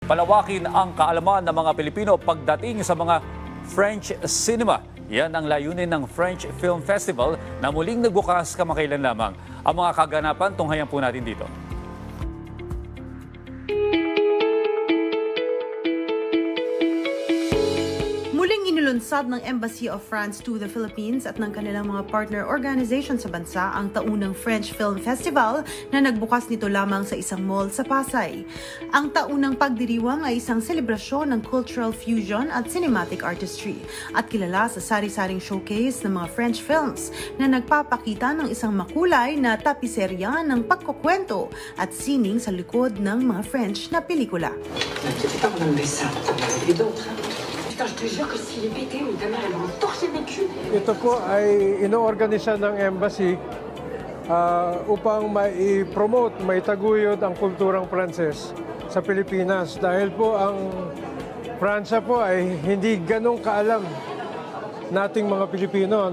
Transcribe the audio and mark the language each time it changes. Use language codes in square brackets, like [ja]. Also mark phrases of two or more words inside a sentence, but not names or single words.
[tl] Palawakin ang kaalaman ng mga Pilipino pagdating sa mga [en] French cinema. [tl] Yan ang layunin ng French Film Festival na muling nagbukas kamakailan lamang. Ang mga kaganapan, tunghayan po natin dito. Muling inulunsad ng Embassy of France to the Philippines at ng kanilang mga [en] partner organization [tl] sa bansa ang taunang French Film Festival na nagbukas nito lamang sa isang mall sa Pasay. Ang taunang pagdiriwang ay isang selebrasyon ng [en] cultural fusion [tl] at [en] cinematic artistry [tl] at kilala sa sari-saring showcase ng mga [en] French films [tl] na nagpapakita ng isang makulay na tapiserya ng pagkukwento at sining sa likod ng mga French na pelikula. [fr] Je te jure que s'il est pété, ta mère, elle va me torcher mes culs. [tl] Ito po ay inoorganisa ng embassy upang mai-promote, maitaguyod ang kulturang Pranses sa Pilipinas. Dahil po ang Pransa po ay hindi ganong kaalam nating mga Pilipino.